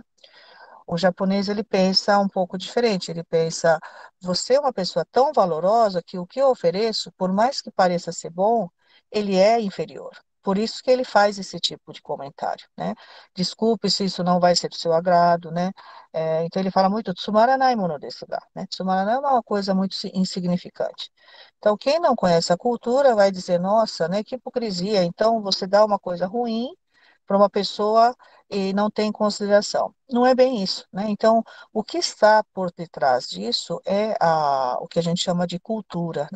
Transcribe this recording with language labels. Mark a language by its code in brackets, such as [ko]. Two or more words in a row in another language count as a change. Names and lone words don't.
[pt] O japonês ele pensa um pouco diferente. Ele pensa: você é uma pessoa tão valorosa que o que eu ofereço, por mais que pareça ser bom, ele é inferior. Por isso que ele faz esse tipo de comentário, né? Desculpe se isso não vai ser do seu agrado, né? Então ele fala muito [ja] つまらないものですが, [pt] né? Tsumaranai é uma coisa muito insignificante. Então quem não conhece a cultura vai dizer: nossa, né? Que hipocrisia. Então você dá uma coisa ruim para uma pessoa e não tem consideração. Não é bem isso, né? Então, o que está por detrás disso é o que a gente chama de cultura, né?